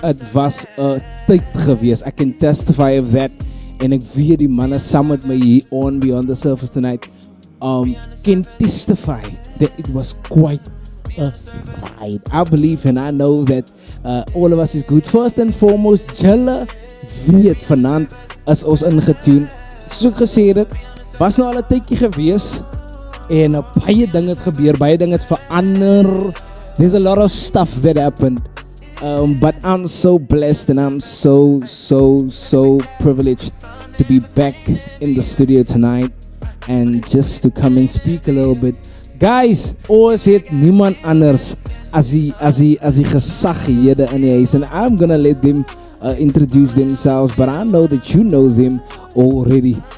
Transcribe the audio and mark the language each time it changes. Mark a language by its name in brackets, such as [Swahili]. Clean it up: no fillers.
[English] It was a [Afrikaans] tyd gewees. [English] I can testify of that. [Afrikaans] En ek weet die manne saam met my hier [English] on Beyond the Surface tonight can testify that it was quite a ride. I believe and I know that all of us is good. First and foremost, [Afrikaans] julle weet vanaand is ons ingetune. Soos ek gesê het, was nou al 'n tydjie gewees en baie dinge het gebeur, baie dinge het verander. [English] There's a lot of stuff that happened. But I'm so blessed and I'm so privileged to be back in the studio tonight and just to come and speak a little bit. Guys, [Afrikaans] ons het niemand anders as die gesaghede in die huis, [English] and I'm gonna let them introduce themselves, but I know that you know them already.